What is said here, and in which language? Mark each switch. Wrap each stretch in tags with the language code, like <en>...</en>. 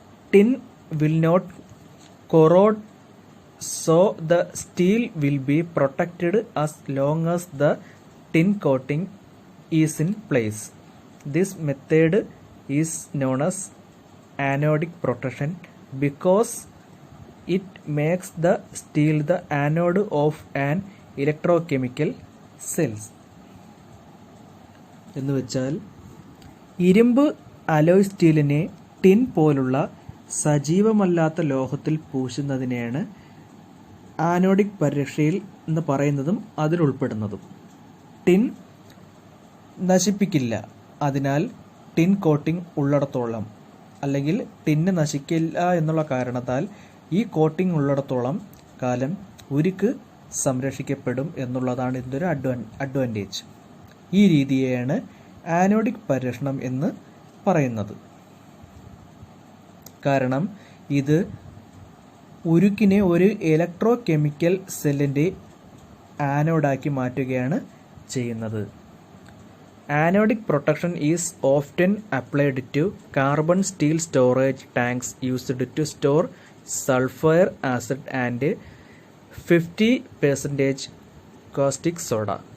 <en>Tin will not corrode, so the steel will be protected as long as the tin coating is in place. This method is known as anodic protection because it makes the steel the anode of an electrochemical cells.</en> <ml>എന്ന് വെച്ചാൽ ഇരുമ്പ് alloy സ്റ്റീലിനെ tin പോലുള്ള സജീവമല്ലാത്ത ലോഹത്തിൽ പൂശുന്നതിനെയാണ് anodic പരിരക്ഷയിൽ എന്ന് പറയുന്നതും അതിലുൾപ്പെടുന്നതും. Tin നശിപ്പിക്കില്ല, അതിനാൽ tin coating ഉള്ളിടത്തോളം, അല്ലെങ്കിൽ tin നശിക്കില്ല എന്നുള്ള കാരണത്താൽ ഈ കോട്ടിംഗ് ഉള്ളിടത്തോളം കാലം ഉരുക്ക് സംരക്ഷിക്കപ്പെടും എന്നുള്ളതാണ് ഇതിൻ്റെ ഒരു അഡ്വാൻറ്റേജ്. ഈ രീതിയെയാണ് ആനോഡിക് പരിരക്ഷണം എന്ന് പറയുന്നത്. കാരണം ഇത് ഉരുക്കിനെ ഒരു ഇലക്ട്രോ കെമിക്കൽ സെല്ലിൻ്റെ ആനോഡാക്കി മാറ്റുകയാണ് ചെയ്യുന്നത്.</ml> <en>Anodic protection is often applied to carbon steel storage tanks used to store sulfuric acid and 50% caustic soda.</en>